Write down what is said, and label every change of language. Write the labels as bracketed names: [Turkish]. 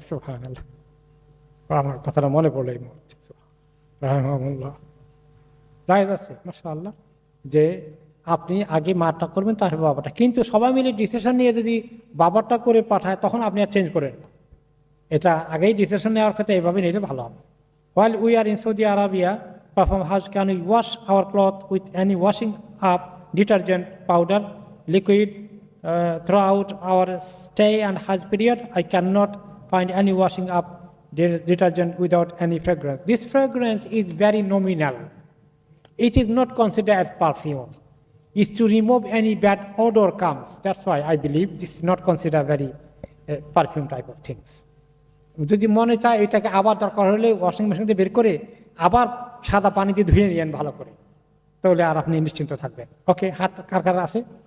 [Bangla] সুবহানাল্লাহ, আমার কথাটা মনে পড়লো এই মুহূর্তে। রাহিমাহুল্লাহ, জায়েজ আছে মাশাআল্লাহ যে আপনি আগে মারটা করবেন তারপরে বাবাটা, কিন্তু সবাই মিলে ডিসিশন নিয়ে যদি বাবারটা করে পাঠায় তখন আপনি আর চেঞ্জ করেন। এটা আগেই ডিসিশন নেওয়ার ক্ষেত্রে এইভাবে নিলে ভালো হবে। [English] While we are in Saudi Arabia, perform Hajj, can we wash our cloth with any washing up detergent, powder, liquid throughout our stay and Hajj period? I cannot find any washing up detergent without any fragrance. This fragrance is very nominal. It is not considered as perfume. It's to remove any bad odor comes. That's why I believe this is not considered very perfume type of things. [Bangla] যদি মনে চায় এটাকে আবার দরকার হলে washing machine দিয়ে বের করে আবার সাদা পানি দিয়ে ধুয়ে নিয়েন ভালো করে, তাহলে আর আপনি নিশ্চিন্ত থাকবেন। ওকে, হাত কার কার আছে?